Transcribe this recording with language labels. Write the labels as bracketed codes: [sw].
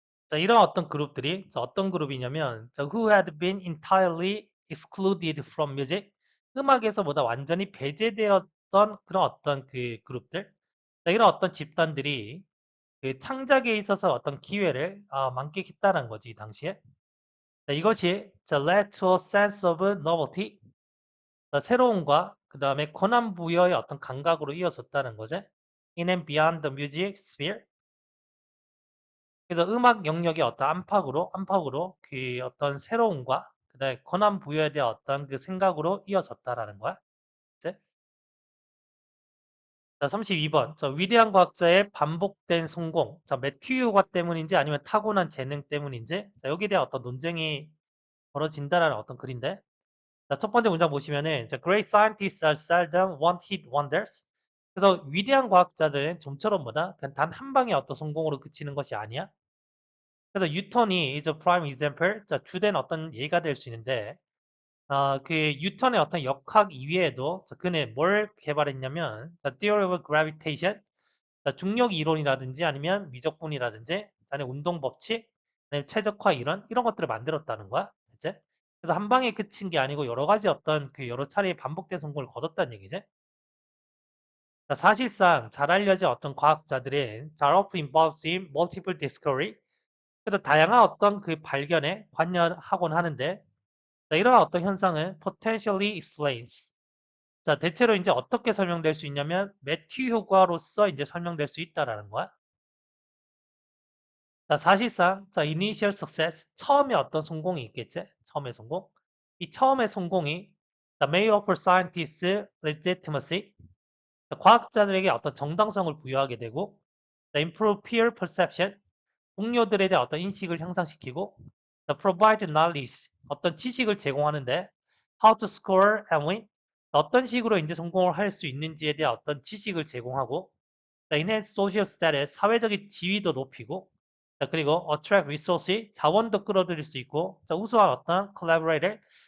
[ko] 자, 이런 어떤 그룹들이 자, 어떤 그룹이냐면 자, [en] who had been entirely excluded from music, [ko] 음악에서 보다 완전히 배제되었던 그런 어떤 그 그룹들. 자, 이런 어떤 집단들이 그 창작에 있어서 어떤 기회를 만끽했다는 거지 이 당시에. 자, 이것이 자, [en] led to a sense of novelty, [ko] 자, 새로움과 그 다음에 권한 부여의 어떤 감각으로 이어졌다는 거지. [en] In and beyond the music sphere. [ko] 그래서 음악 영역의 어떤 안팎으로 그 어떤 새로움과 그다음에 권한 부여에 대한 어떤 그 생각으로 이어졌다라는 거야. 이제 자, 32번. 저 위대한 과학자의 반복된 성공. 자, 매튜 가 때문인지 아니면 타고난 재능 때문인지. 자, 여기에 대한 어떤 논쟁이 벌어진다라는 어떤 글인데. 자, 첫 번째 문장 보시면은 자, [en] great scientists are seldom one-hit wonders. [ko] 그래서 위대한 과학자들은 좀처럼 뭐다? 그냥 단 한 방의 어떤 성공으로 그치는 것이 아니야. 그래서 뉴턴이 [en] is a prime example. [ko] 자, 주된 어떤 예가 될 수 있는데, 그 뉴턴의 어떤 역학 이외에도 자, 그는 뭘 개발했냐면, 자, [en] theory of gravitation, [ko] 자, 중력 이론이라든지 아니면 미적분이라든지, 아니면 운동 법칙, 아니면 최적화 이론 이런 것들을 만들었다는 거야. 이제 그래서 한 방에 그친 게 아니고 여러 가지 어떤 그 여러 차례 반복된 성공을 거뒀다는 얘기지. 자, 사실상 잘 알려진 어떤 과학자들은 잘 [en] often involves in multiple discovery. [ko] 그래서 다양한 어떤 그 발견에 관여하곤 하는데 자, 이러한 어떤 현상은 [en] potentially explains. [ko] 자, 대체로 이제 어떻게 설명될 수 있냐면 매튜 효과로서 이제 설명될 수 있다라는 거야. 자, 사실상 자, [en] initial success [ko] 처음에 어떤 성공이 있겠지? 처음의 성공. 이 처음의 성공이 [en] the may offer scientists legitimacy. [ko] 자, 과학자들에게 어떤 정당성을 부여하게 되고 [en] the improve peer perception. [ko] 동료들에 대한 어떤 인식을 향상시키고 [en] the provide knowledge [ko] 어떤 지식을 제공하는데 [en] how to score and win [ko] 어떤 식으로 이제 성공을 할 수 있는지에 대한 어떤 지식을 제공하고 [en] the enhance social status [ko] 사회적인 지위도 높이고 자, 그리고 [en] attract resource [ko] 자원도 끌어들일 수 있고 자, 우수한 어떤 collaborator